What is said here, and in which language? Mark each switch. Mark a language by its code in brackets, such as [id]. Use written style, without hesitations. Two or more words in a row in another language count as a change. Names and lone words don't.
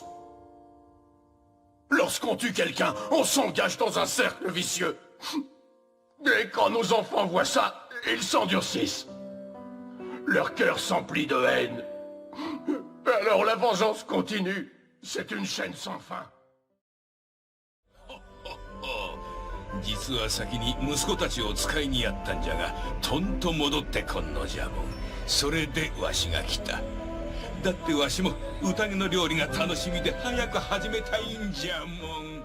[fr] Lorsqu'on tue quelqu'un, on s'engage dans un cercle vicieux. Et quand nos enfants voient ça, ils s'endurcissent. Leur cœur s'emplit de haine. Alors la vengeance continue. C'est une chaîne sans fin. [ja] 実は先に息子たちを使いにやったんじゃがとんと戻ってこんのじゃもん。それでわしが来た。だってわしも宴の料理が楽しみで早く始めたいんじゃもん。